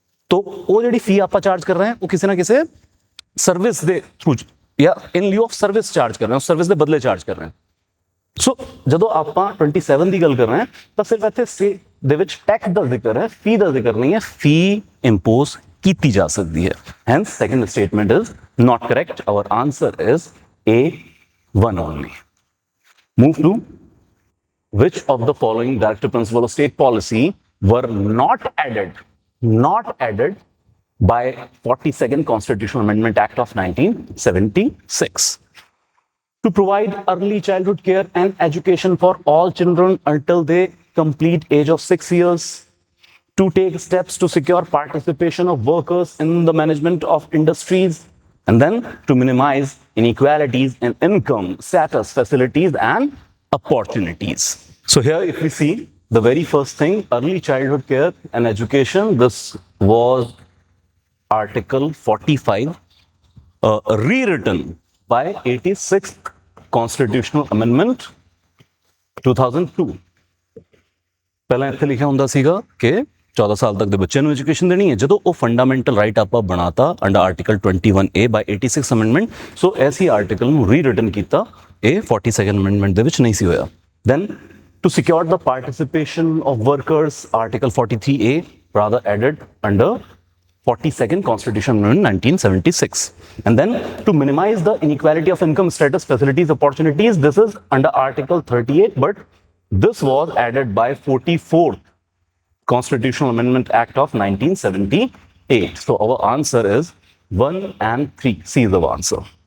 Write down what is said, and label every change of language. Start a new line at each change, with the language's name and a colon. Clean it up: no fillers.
Punjabi: तो वो ਜਿਹੜੀ ਫੀ ਆਪਾਂ ਚਾਰਜ ਕਰ ਰਹੇ ਹਾਂ ਉਹ ਕਿਸੇ ਨਾ ਕਿਸੇ ਸਰਵਿਸ ਦੇ ਥਰੂ ਜਾਂ ਇਨ ਲਿeu of ਸਰਵਿਸ ਚਾਰਜ ਕਰ ਰਹੇ ਹਾਂ, ਸਰਵਿਸ ਦੇ ਬਦਲੇ ਚਾਰਜ ਕਰ ਰਹੇ ਹਾਂ. ਸੋ ਜਦੋਂ ਆਪਾਂ 27 ਦੀ ਗੱਲ ਕਰ ਰਹੇ ਹਾਂ ਤਾਂ ਸਿਰਫ ਇੱਥੇ ਸੀ ਦੇ ਵਿੱਚ ਟੈਕਸ ਦਾ ਜ਼ਿਕਰ ਹੈ, ਫੀ ਦਾ ਜ਼ਿਕਰ ਨਹੀਂ ਹੈ. ਫੀ ਇੰਪੋਜ਼ ਕੀਤੀ ਜਾ ਸਕਦੀ ਹੈ.
English: Hence second statement is not correct. Our answer is A1 only. Move to which of the following directive principles of state policy were not added by 42nd Constitutional Amendment Act of 1976? To provide early childhood care and education for all children until they complete age of 6 years. To take steps to secure participation of workers in the management of industries. And then to minimize inequalities in income, status, facilities, and opportunities. So here, if we see the very first thing, early childhood care and education, this was Article 45, rewritten by 86th Constitutional Amendment 2002.
Punjabi: ਪਹਿਲਾਂ ਇੱਥੇ ਲਿਖਿਆ ਹੁੰਦਾ ਸੀਗਾ ਕਿ 14 ਸਾਲ ਤੱਕ ਦੇ ਬੱਚਿਆਂ ਨੂੰ ਐਜੂਕੇਸ਼ਨ ਦੇਣੀ ਹੈ. ਜਦੋਂ ਉਹ ਫੰਡਾਮੈਂਟਲ ਰਾਈਟ ਆਪਾਂ ਬਣਾਤਾ ਅੰਡਰ ਆਰਟੀਕਲ 21A ਬਾਈ 86 ਅਮੈਂਡਮੈਂਟ, ਸੋ ਐਸੀ ਆਰਟੀਕਲ ਨੂੰ ਰੀਰਿਟਨ ਕੀਤਾ. ਇਹ 42nd ਅਮੈਂਡਮੈਂਟ ਦੇ ਵਿੱਚ ਨਹੀਂ ਸੀ ਹੋਇਆ.
English: Then to secure the participation of workers, article 43A rather added under 42nd Constitution Amendment 1976. And then to minimize the inequality of income, status, facilities, opportunities, this is under article 38, but this was added by 44th Constitutional Amendment Act of 1978. So our answer is 1 and 3. C is the answer.